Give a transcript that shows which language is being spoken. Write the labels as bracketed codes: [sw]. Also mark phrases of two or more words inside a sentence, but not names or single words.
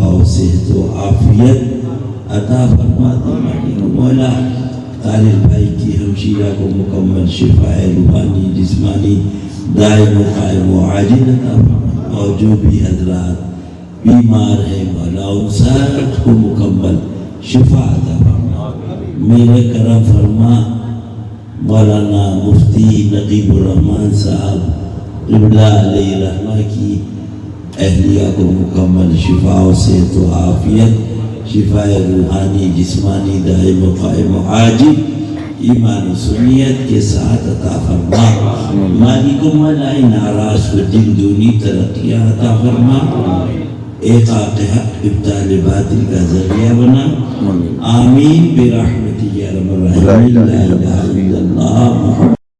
[ur] و صحت و عافیت عطا فرما دے، مولا طارق بھائی کی ہمشیرہ کو مکمل شفا روحانی جسمانی دائم و قائم و عاجل عطا فرما، اور جو بھی حضرات بیمار ہیں مولا ان سب کو مکمل شفا عطا فرما، میرے کرم فرما مولانا مفتی نقیب الرحمن صاحب قبلہ علیہ رحمہ کی اہلیہ کو مکمل شفا و صحت و عافیت، شفا روحانی جسمانی دائم و قائم و عاجل ایمان و سنیت کے ساتھ عطا فرما، مالک و ملائی ناراض کو دن دونی ترقیاں عطا فرما، ایک حق ابطال باطل کا ذریعہ بنا، [ar] آمین برحمتہ یا رب العالمین، لا الہ الا اللہ محمد